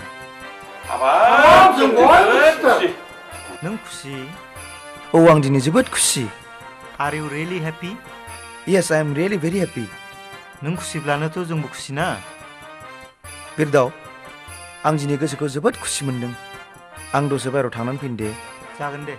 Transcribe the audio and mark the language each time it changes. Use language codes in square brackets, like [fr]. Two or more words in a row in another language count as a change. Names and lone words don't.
[brx] जों बयबो खुसि नों खुसि औ आं दिनै जोबोद खुसि [en] Are you really happy? Yes, I am really very happy. [brx] नों खुसिब्लानोथ' जोंबो खुसि ना बिरदाव आं दिनै गोसोखौ जोबोद खुसि मोनदों आं दसे बायरायाव थांनानै फैनो दे जागोन दे